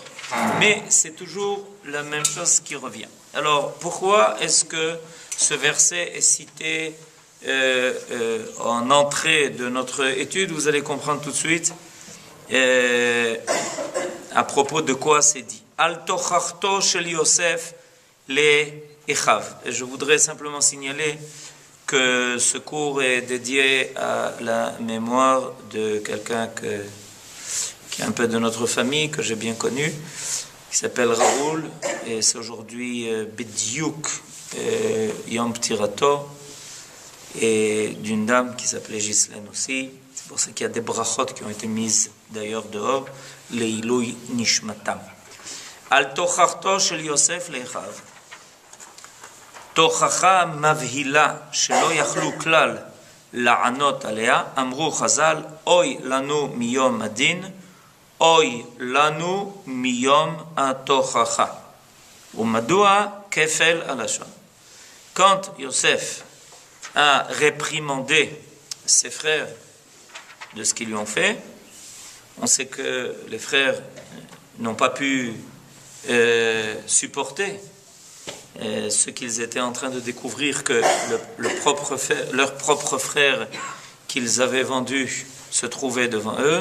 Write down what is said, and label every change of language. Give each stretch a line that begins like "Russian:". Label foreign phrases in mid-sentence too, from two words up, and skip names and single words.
French: Mais c'est toujours la même chose qui revient. Alors, pourquoi est-ce que ce verset est cité en entrée de notre étude? Vous allez comprendre tout de suite à propos de quoi c'est dit.
Hebrew: על תוכחתו של יוסף לאחיו.
French: Et je voudrais simplement signaler que ce cours est dédié à la mémoire de quelqu'un qui est un peu de notre famille, que j'ai bien connu, qui s'appelle Raoul, et c'est aujourd'hui
Hebrew: בדיוק יום פטירתו,
French: et d'une dame qui s'appelait Ghislaine aussi. C'est pour ça qu'il y a des brachot qui ont été mises d'ailleurs dehors,
Hebrew: לעילוי נשמתם. על תוכחתו של יוסף לאחיו. תוכחה מבהילה שלא יכלו כלל לענות עליה, אמרו חז"ל, אוי לנו מיום הדין, אוי לנו מיום התוכחה. ומדוע כפל הלשון?
French: Quand Yosef a réprimandé ses frères de ce qu'ils lui ont fait, on sait que les frères n'ont pas pu supporter ce qu'ils étaient en train de découvrir, que leur propre frère qu'ils avaient vendu se trouvait devant eux.